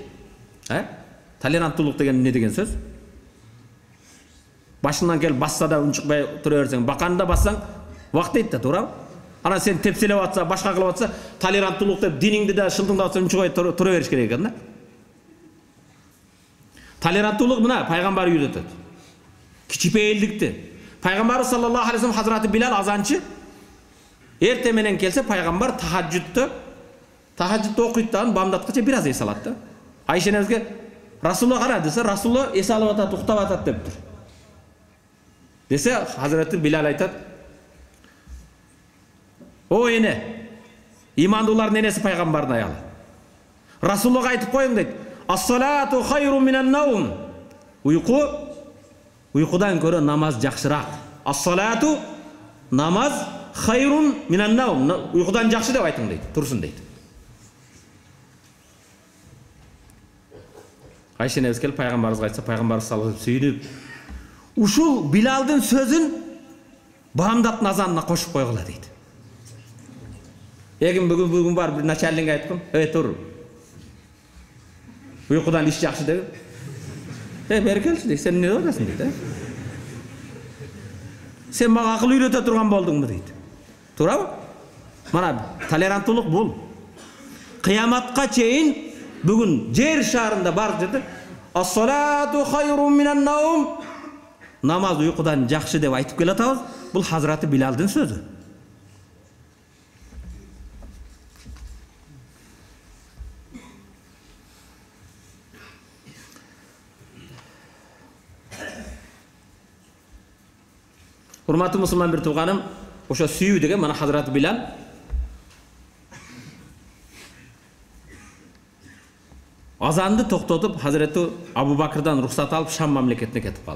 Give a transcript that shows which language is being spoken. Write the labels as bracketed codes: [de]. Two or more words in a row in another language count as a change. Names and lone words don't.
[ky] Толеранттуулук деген эмне деген сөз? Башынан келип басса да унчукпай тура берсең, баканда бассаң вак дейт да, туурабы? Анан сен тепселеп атса, башка кылып атса, толеранттуулук деп диниңди да шылтыңдап атса унчукпай тура бериш керек экен да. Толеранттуулук мына пайгамбар үйрөтөт. Кичипейилдикти. Пайгамбар [ar] صلى الله عليه وسلم [ky] Хазрати Билал азанчы эрте менен келсе пайгамбар тахажжутта окуйт да, бамдаткача бир аз эс алат да. Айша энебизге Расулулла кара десе, Расулулла эс алып атат, уктап атат дептир. Десе Хазрати Билал айтат: "О эне, имандуулардын энеси пайгамбардын аялы. Расулуллага айтып коюң" дейт. [ar] "الصلاة خير من النوم." [ky] Уйкудан көрө намаз жакшыраак. [ar] الصلاة، намаз، خير من النوم. [ky] Уйкудан жакшы деп айтың дейт, турсун дейт. Айша энебиз келип пайгамбарыбызга айтса, пайгамбарыбыз салып сүйүнүп, ушул Билалдын сөзүн бамдат назанына кошуп койгула дейт. Эгим бүгүн бар бир начальникке айткам, тур. Уйкудан иш жакшы деп. Бери келчи дейт, сен эмне ойлойсуң дейт. Сен мага акыл үйрөтө турган болдуңбу дейт. Туурабы? Мана толеранттуулук бул. Кыяматка чейин бүгүн жер шарында бар жерде [ar] الصلاة خير من النوم, [ky] намаз уйкудан жакшы деп айтып келатабыз. Бул Хазрати Билалдын сөзү. Урматтуу мусулман бир тууганым, ошо сүйүү деген мана Хазрати Билал азанды токтотуп Хазрати Абу Бакрдан рухсат алып Шам мамлекетине кетип калды.